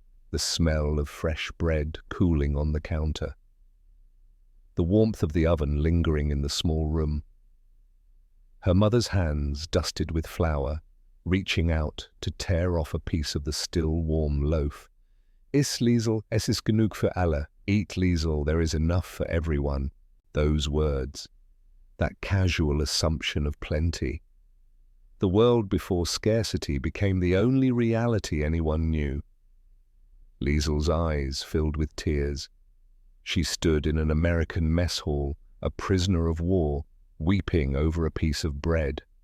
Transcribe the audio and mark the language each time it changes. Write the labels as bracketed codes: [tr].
[en] The smell of fresh bread cooling on the counter. The warmth of the oven lingering in the small room. Her mother's hands dusted with flour, reaching out to tear off a piece of the still warm loaf. [de] Iss Liesel, es ist genug für alle. [en] Eat Liesel, there is enough for everyone. Those words. That casual assumption of plenty. The world before scarcity became the only reality anyone knew. Liesel's eyes filled with tears. She stood in an American mess hall, a prisoner of war, weeping over a piece of bread.